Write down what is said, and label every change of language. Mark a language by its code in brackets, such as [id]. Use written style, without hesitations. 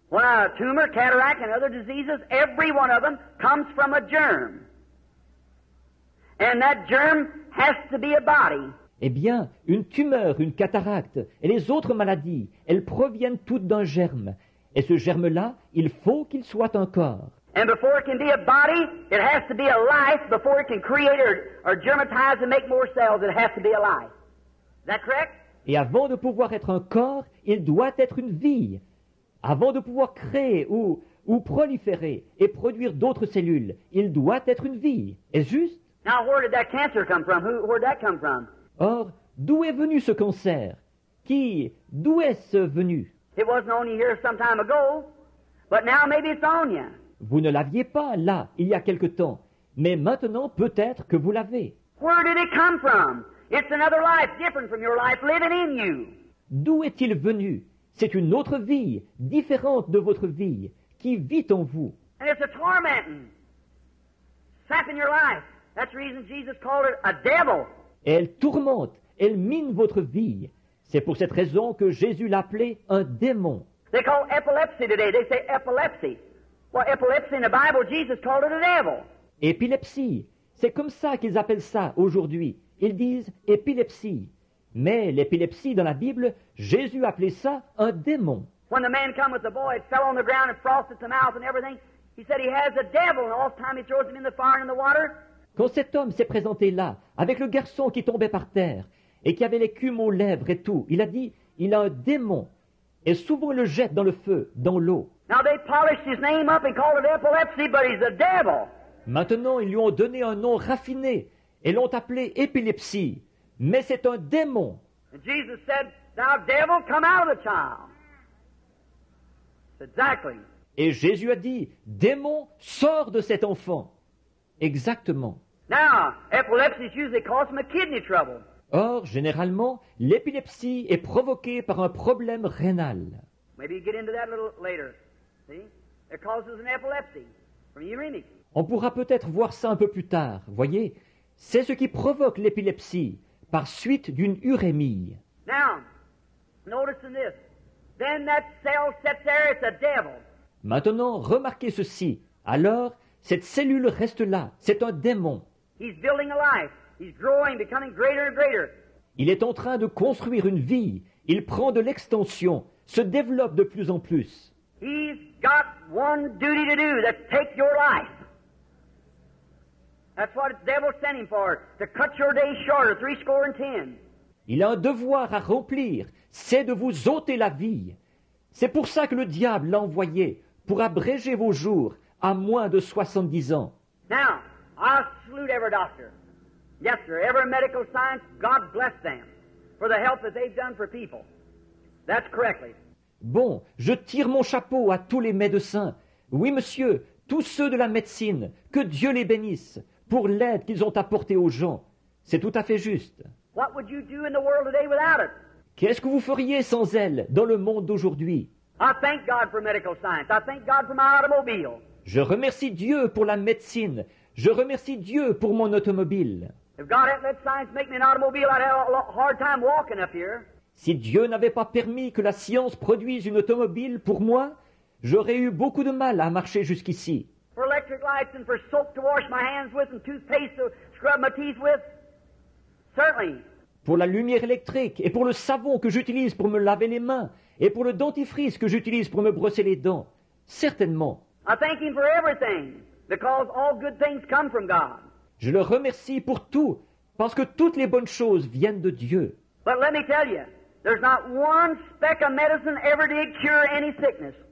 [en] When a tumor, cataract, and other diseases, every one of them comes from a germ. And that germ has to be a body. [fr] Eh bien, une tumeur, une cataracte et les autres maladies, elles proviennent toutes d'un germe. Et ce germe-là, il faut qu'il soit un corps. [en] And before it can be a body, it has to be a life. Before it can create or germatize and make more cells, it has to be a life. Is that correct? [fr] Et avant de pouvoir être un corps, il doit être une vie. Avant de pouvoir créer ou proliférer et produire d'autres cellules, il doit être une vie. Est-ce juste? [en] Now, where did that cancer come from? Where did that come from? [fr] Or, d'où est venu ce cancer? D'où est-ce venu? [en] It wasn't on you here some time ago, but now maybe it's on you. [fr] Vous ne l'aviez pas là, il y a quelque temps, mais maintenant peut-être que vous l'avez. [en] Where did it come from? It's another life different from your life living in you. [fr] D'où est-il venu? C'est une autre vie, différente de votre vie, qui vit en vous. [en] And it's a tormenting, sapping your life. That's the reason Jesus called it a devil. [fr] Et elle tourmente, elle mine votre vie. C'est pour cette raison que Jésus l'appelait un démon. [en] They call epilepsy today. They say epilepsy. Well, epilepsy in the Bible, Jesus called it a devil. [fr] Épilepsie, c'est comme ça qu'ils appellent ça aujourd'hui. Ils disent épilepsie. Mais l'épilepsie dans la Bible, Jésus appelait ça un démon. [en] When the man come with the boy, it fell on the ground and frosted the mouth and everything. He said he has a devil, and all the time he throws him in the fire and in the water. [fr] Quand cet homme s'est présenté là, avec le garçon qui tombait par terre, et qui avait l'écume aux lèvres et tout, il a dit, il a un démon, et souvent il le jette dans le feu, dans l'eau. [en] Now they polished his name up and called it epilepsy, but he's a devil. [fr] Maintenant, ils lui ont donné un nom raffiné, et l'ont appelé épilepsie, mais c'est un démon. [en] And Jesus said, "Thou devil, come out of the child." Exactly. [fr] Et Jésus a dit, démon, sors de cet enfant. Exactement. [en] Now, epilepsy is usually caused from a kidney trouble. [fr] Or, généralement, l'épilepsie est provoquée par un problème rénal. [en] Maybe you get into that a little later. See? It causes an epilepsy from uremic. [fr] On pourra peut-être voir ça un peu plus tard, voyez. C'est ce qui provoque l'épilepsie, par suite d'une urémie. [en] Now, notice in this. Then that cell sits there, it's a devil. [fr] Maintenant, remarquez ceci. Alors, cette cellule reste là, c'est un démon. [en] He's building a life. He's growing, becoming greater and greater. [fr] Il est en train de construire une vie. Il prend de l'extension, se développe de plus en plus. [en] He's got one duty to do, that's take your life. That's what the devil sent him for, to cut your days shorter, 70. [fr] Il a un devoir à remplir, c'est de vous ôter la vie. C'est pour ça que le diable l'a envoyé, pour abréger vos jours à moins de 70 ans. [en] Now, I salute every doctor. Yes, sir, every medical science, God bless them for the help that they've done for people. That's correctly. [fr] Bon, je tire mon chapeau à tous les médecins. Oui, monsieur, tous ceux de la médecine, que Dieu les bénisse pour l'aide qu'ils ont apportée aux gens. C'est tout à fait juste. [en] What would you do in the world today without it? [fr] Qu'est-ce que vous feriez sans elle dans le monde d'aujourd'hui? [en] I thank God for medical science. I thank God for my automobile. [fr] Je remercie Dieu pour la médecine. Je remercie Dieu pour mon automobile. [en] If God hadn't let science make me an automobile, I'd have a hard time walking up here. [fr] Si Dieu n'avait pas permis que la science produise une automobile pour moi, j'aurais eu beaucoup de mal à marcher jusqu'ici. [en] For electric lights and for soap to wash my hands with and toothpaste to scrub my teeth with, certainly. [fr] Pour la lumière électrique et pour le savon que j'utilise pour me laver les mains et pour le dentifrice que j'utilise pour me brosser les dents, certainement. [en] I thank Him for everything, because all good things come from God. [fr] Je le remercie pour tout, parce que toutes les bonnes choses viennent de Dieu. [en] But let me tell you, there's not one speck of medicine ever did cure any sickness.